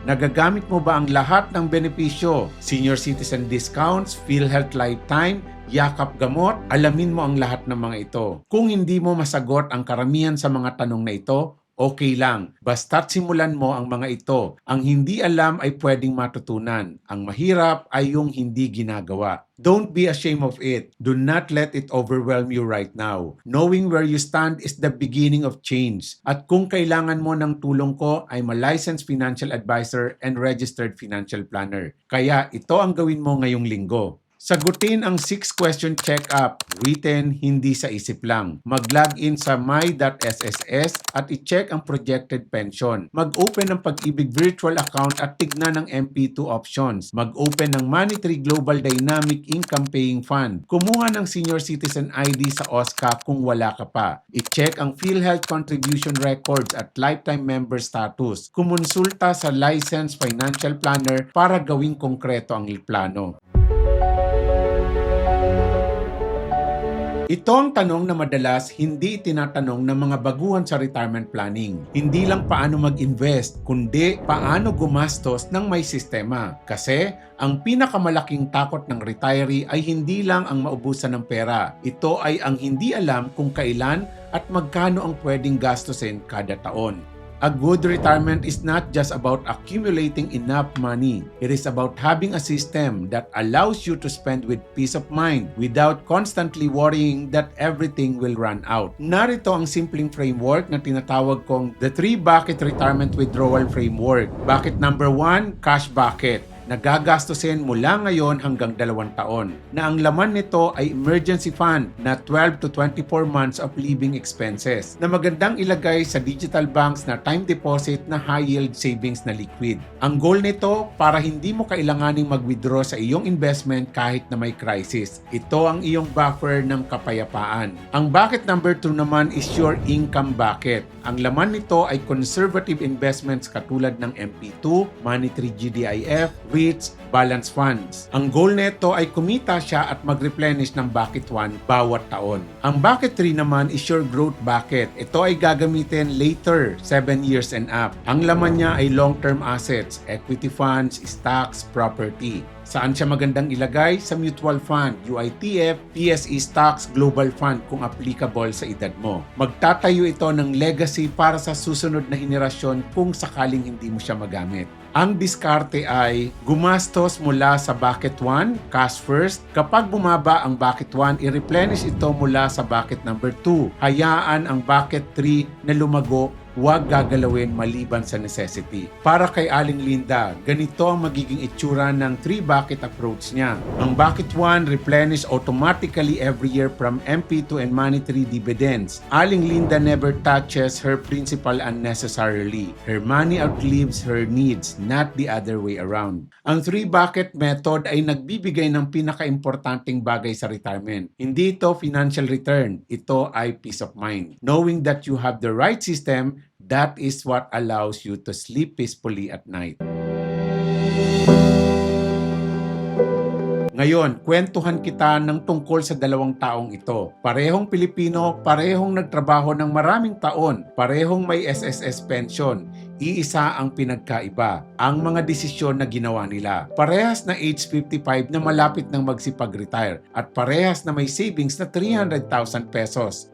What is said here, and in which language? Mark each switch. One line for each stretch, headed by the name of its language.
Filipino: Nagagamit mo ba ang lahat ng benepisyo? Senior citizen discounts, PhilHealth Lifetime, yakap gamot? Alamin mo ang lahat ng mga ito. Kung hindi mo masagot ang karamihan sa mga tanong na ito, Okay lang, basta't simulan mo ang mga ito. Ang hindi alam ay pwedeng matutunan. Ang mahirap ay yung hindi ginagawa.
English: Don't be ashamed of it. Do not let it overwhelm you right now. Knowing where you stand is the beginning of change.
Filipino: At kung kailangan mo ng tulong ko,
English: I'm a licensed financial advisor and registered financial planner.
Filipino: Kaya ito ang gawin mo ngayong linggo. Sagutin ang 6-question check-up, written, hindi sa isip lang. Mag-login sa my.sss at i-check ang projected pension. Mag-open ng Pag-ibig virtual account at tignan ang MP2 options. Mag-open ng Money3 Global Dynamic Income Paying Fund. Kumuha ng Senior Citizen ID sa OSCA kung wala ka pa. I-check ang PhilHealth contribution records at lifetime member status. Kumonsulta sa licensed financial planner para gawing konkreto ang plano. Ito ang tanong na madalas hindi tinatanong ng mga baguhan sa retirement planning. Hindi lang paano mag-invest, kundi paano gumastos ng may sistema. Kasi ang pinakamalaking takot ng retiree ay hindi lang ang maubusan ng pera. Ito ay ang hindi alam kung kailan at magkano ang pwedeng gastusin kada taon.
English: A good retirement is not just about accumulating enough money. It is about having a system that allows you to spend with peace of mind without constantly worrying that everything will run out.
Filipino: Narito ang simpleng framework na tinatawag kong the 3-bucket retirement withdrawal framework. Bucket number 1, cash bucket. Nagagastusin mula ngayon hanggang 2 taon na ang laman nito ay emergency fund na
English: 12 to 24 months of living expenses
Filipino: na magandang ilagay sa digital banks na time deposit na high yield savings na liquid. Ang goal nito para hindi mo kailanganing mag-withdraw sa iyong investment kahit na may crisis. Ito ang iyong buffer ng kapayapaan. Ang bucket number 2 naman
English: is your income bucket.
Filipino: Ang laman nito ay conservative investments katulad ng MP2, Money3 GDIF, REITs, balance funds. Ang goal nito ay kumita siya at mag-replenish ng bucket 1 bawat taon. Ang bucket 3 naman
English: is your growth bucket.
Filipino: Ito ay gagamitin later,
English: 7 years and up.
Filipino: Ang laman niya ay long-term assets, equity funds, stocks, property. Saan siya magandang ilagay? Sa mutual fund, UITF, PSE Stocks, Global Fund kung applicable sa edad mo. Magtatayo ito ng legacy para sa susunod na henerasyon kung sakaling hindi mo siya magamit. Ang diskarte ay gumastos mula sa bucket 1, cash first. Kapag bumaba ang bucket 1, i-replenish ito mula sa bucket number 2. Hayaan ang bucket 3 na lumago, huwag gagalawin maliban sa necessity. Para kay Aling Linda, ganito ang magiging itsura ng 3-bucket approach niya. Ang
English: bucket 1, replenish automatically every year from MP2 and Money3 dividends. Aling Linda never touches her principal unnecessarily. Her money outlives her needs, not the other way around.
Filipino: Ang 3-bucket method ay nagbibigay ng pinaka-importanting bagay sa retirement. Hindi ito financial return, ito ay peace of mind.
English: Knowing that you have the right system, that is what allows you to sleep peacefully at night.
Filipino: Ngayon, kwentuhan kita ng tungkol sa 2 taong ito. Parehong Pilipino, parehong nagtrabaho ng maraming taon, parehong may SSS pension. Iisa ang pinagkaiba, ang mga desisyon na ginawa nila. Parehas na age 55 na malapit nang magsipag-retire at parehas na may savings na 300,000 pesos.